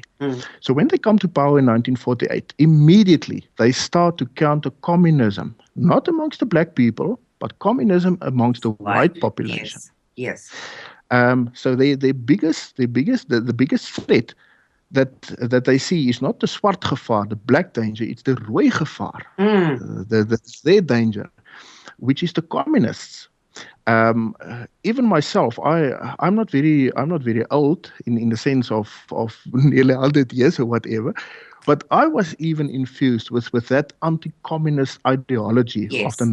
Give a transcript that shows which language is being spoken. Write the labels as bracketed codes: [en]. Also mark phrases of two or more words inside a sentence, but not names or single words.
[en] So when they come to power in 1948, immediately they start to counter communism, not amongst the black people, but communism amongst the white population. Yes. So the biggest threat that they see is not the [af] swart gevaar, [en] the black danger, it's the [af] rooi gevaar, [en] their danger, which is the communists. Even myself, I'm not very old in the sense of nearly 100 years or whatever, but I was even infused with that anti-communist ideology of the